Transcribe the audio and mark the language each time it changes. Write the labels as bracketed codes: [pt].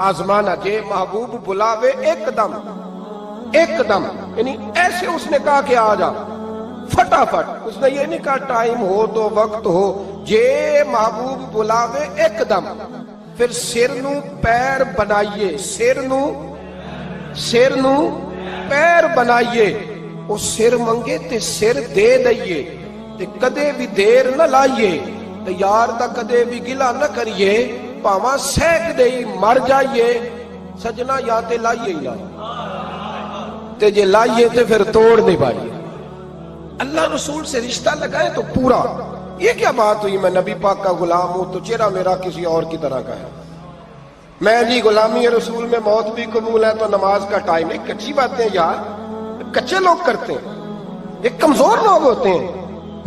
[ur] آزمانا کہ محبوب بلاوے ایک دم, ایک دم, یعنی ایسے اس نے کہا کہ آ جا فٹافٹ. اس نے یہ نہیں کہا ٹائم ہو تو وقت ہو, [pa] جے محبوب بلاوے ایک دم. پھر سر نو پیر بنائیے, سر نو پیر بنائیے. وہ سر منگے تے سر دے دئیے, تے کدے بھی دیر نہ لائیے, تے یار دا کدے بھی گلا نہ کریے, پاواں سینک دئی مر جائیے. سجنا یا تے لائیے ہی نہ, تے جے لائیے تے پھر توڑ نہیں پائیے. [ur] اللہ رسول سے رشتہ لگائے تو پورا. یہ کیا بات ہوئی میں نبی پاک کا غلام ہوں تو چہرہ میرا کسی اور کی طرح کا ہے. میں جی غلامی رسول میں موت بھی قبول ہے تو نماز کا ٹائم. ایک کچی باتیں یار, کچے لوگ کرتے ہیں, ایک کمزور لوگ ہوتے ہیں.